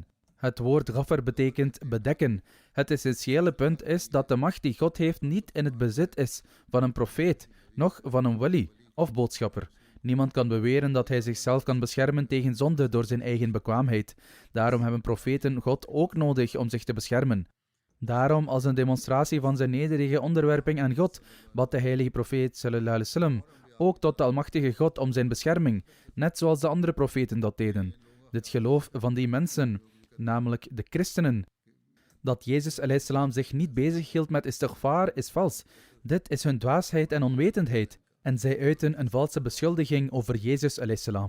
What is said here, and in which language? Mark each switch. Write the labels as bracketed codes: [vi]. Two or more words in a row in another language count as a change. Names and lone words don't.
[nl] Het woord ghafar betekent bedekken. Het essentiële punt is dat de macht die God heeft niet in het bezit is van een profeet, noch van een wali of boodschapper. Niemand kan beweren dat hij zichzelf kan beschermen tegen zonde door zijn eigen bekwaamheid. Daarom hebben profeten God ook nodig om zich te beschermen. Daarom, als een demonstratie van zijn nederige onderwerping aan God, bad de heilige profeet [ar] صلى الله عليه وسلم [nl] ook tot de almachtige God om zijn bescherming, net zoals de andere profeten dat deden. Dit geloof van die mensen, namelijk de christenen, dat Jezus [ar] عليه السلام [nl] zich niet bezighield met istighfar, is vals. Dit is hun dwaasheid en onwetendheid. En zij uiten een valse beschuldiging over Jezus [ar] عليه السلام.